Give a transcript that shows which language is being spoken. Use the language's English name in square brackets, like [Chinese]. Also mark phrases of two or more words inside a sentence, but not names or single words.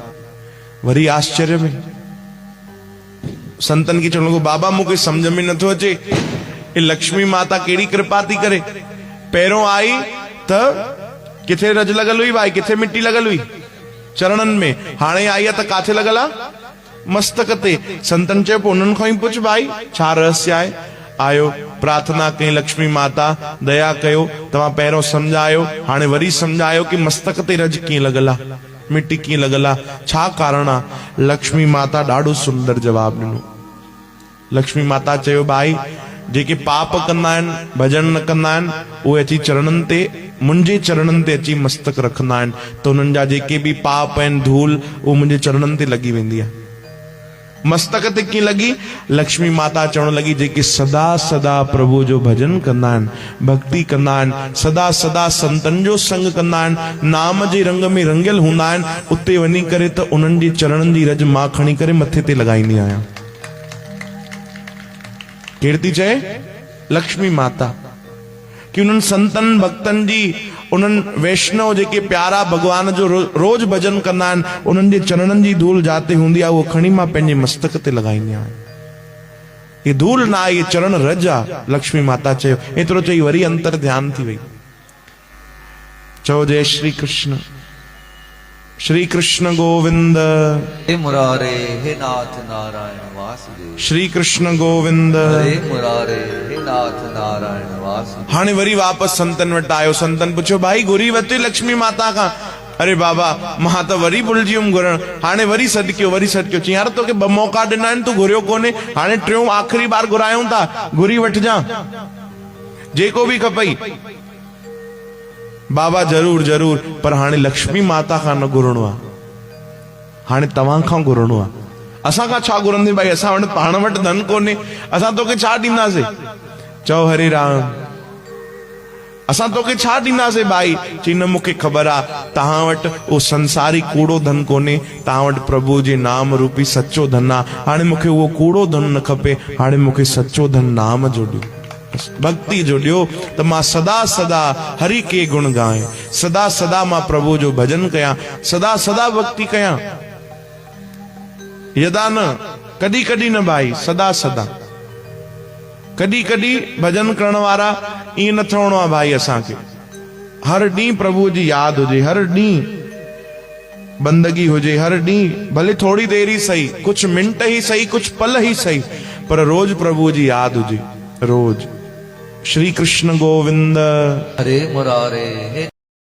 [Sindhi] वरी आश्चर्य में संतन खे चवण लॻो बाबा मूंखे सम्झ में नथो अचे ये लक्ष्मी माता कहिड़ी कृपा थी करे। पहिरों आई त किथे रज लॻल हुई भाई, किथे मिट्टी लॻल हुई चरणन में, हाणे आई आहे त काथे लॻल आहे? मस्तक ते। संतन चयो पोइ उन्हनि खां ई पुछ भाई छा रहस्य आहे। आयो प्रार्थना कई लक्ष्मी माता दया कयो, तव्हां पहिरों समझायो, हाणे वरी समझायो कि मस्तक ते रज कीअं लॻल आहे, मिट्टी कीअं लॻल आहे, छा कारण आहे। लक्ष्मी माता ॾाढो सुंदर जवाब ॾिनो। लक्ष्मी माता चयो भाई जेके पाप कंदा आहिनि, भजन न कंदा आहिनि, उहे अची चरणनि ते, मुंहिंजे चरणनि ते अची मस्तक रखंदा आहिनि त उन्हनि जा जेके बि पाप आहिनि, धूल, उहो मुंहिंजे चरणनि ते लॻी वेंदी आहे। मस्तक ते कीअं लॻी? लक्ष्मी माता चवण लॻी जेके सदा सदा प्रभु जो भजन कंदा आहिनि, भक्ति कंदा आहिनि, सदा सदा संतन जो संग कंदा आहिनि, नाम जे रंग में रंगियल हूंदा आहिनि, उते वञी करे त उन्हनि जे चरणनि जी रज मां खणी करे मथे ते लॻाईंदी आहियां। केरु थी चए? लक्ष्मी माता। कि उन्हनि संतन भक्तन जी, उन्हनि वैष्णव जेके प्यारा भगवान जो रोज भजन कंदा आहिनि, उन्हनि जे चरणनि जी धूल जाते हूंदी आहे, उहो खणी मां पंहिंजे मस्तक ते लॻाईंदी आहियां। ये धूल ना आहे, ये चरण रज आहे। लक्ष्मी माता चयो। एतिरो चई वरी अंतर ध्यान थी वई। चओ जय श्री कृष्ण। श्री कृष्ण गोविंद। [Sanskrit] हे मुरारे हे नाथ नारायण वासुदेव। [Sindhi] श्री कृष्ण गोविंद। [Sanskrit] हे मुरारे हे नाथ नारायण वासुदेव। [Sindhi] हाणे वरी वापस संतन वटि आयो। संतन पुछियो भाई घुरी वरिती लक्ष्मी माता खां? अरे बाबा मां त वरी भुलिजी वियुमि घुरण। हाणे वरी सॾु कयो। चई यार तोखे ॿ मौका ॾिना आहिनि, तूं घुरियो कोन्हे, हाणे टियों आख़िरी बार घुरायूं था, घुरी वठिजां जेको बि खपई। बाबा जरूर जरूर, पर हाणे लक्ष्मी माता खां न घुरणो आहे, हाणे तव्हां खां घुरणो आहे। असां खां छा घुरंदे भाई? असां वटि पाण वटि धन कोन्हे, असां तोखे छा ॾींदासीं? चओ हरे राम। असां तोखे छा ॾींदासीं भाई? चई न मूंखे ख़बर आहे तव्हां वटि उहो संसारी कूड़ो धन कोन्हे, तव्हां वटि प्रभु जे नाम रूपी सचो धन आहे। हाणे मूंखे उहो कूड़ो धन न खपे, हाणे मूंखे सचो धन नाम जो ॾियो, भक्ति जो ॾियो, त मां सदा सदा [Hindi] हरि के गुण गाए, [Sindhi] सदा सदा मां प्रभु जो भजन कयां, सदा सदा भक्ति कयां। यदा न, कॾहिं कॾहिं न भाई, सदा सदा। कॾहिं कॾहिं भजन करण वारा ईअं न थियणो आहे भाई। असांखे हर ॾींहुं प्रभु जी यादि हुजे, हर ॾींहुं बंदगी हुजे, हर ॾींहुं भले [Hindi] थोड़ी देर ही सही, कुछ मिंट ही सही, कुछ पल ही सही, [Sindhi] पर रोज प्रभु जी यादि हुजे, रोज। श्री कृष्ण गोविंद। [Sanskrit] हरे मुरारे हे